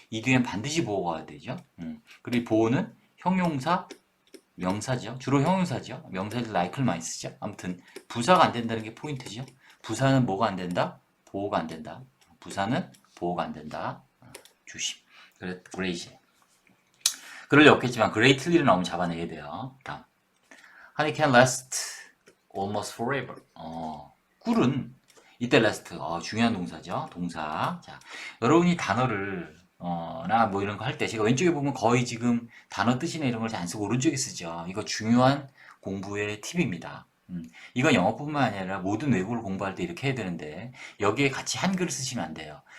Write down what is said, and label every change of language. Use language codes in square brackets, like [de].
[ko] 이 뒤엔 반드시 보호가 와야 되죠. 그리고 보호는 형용사, 명사죠. 주로 형용사죠. 명사들 like를 많이 쓰죠. 아무튼 부사가 안 된다는 게 포인트죠. 부사는 뭐가 안 된다? 보호가 안 된다. 부사는 보호가 안 된다. 조심. 그래, great. 그럴 리 없겠지만 greatly를 나오면 잡아내야 돼요. 다음. [en] Honey can last almost forever. [ko] 꿀은 이때 last. 중요한 동사죠. 동사. 자, 여러분이 단어를 나 뭐 이런 거 할 때 제가 왼쪽에 보면 거의 지금 단어 뜻이나 이런 걸 잘 안 쓰고 오른쪽에 쓰죠. 이거 중요한 공부의 팁입니다. 이건 영어뿐만 아니라 모든 외국어를 공부할 때 이렇게 해야 되는데 여기에 같이 한글을 쓰시면 안 돼요.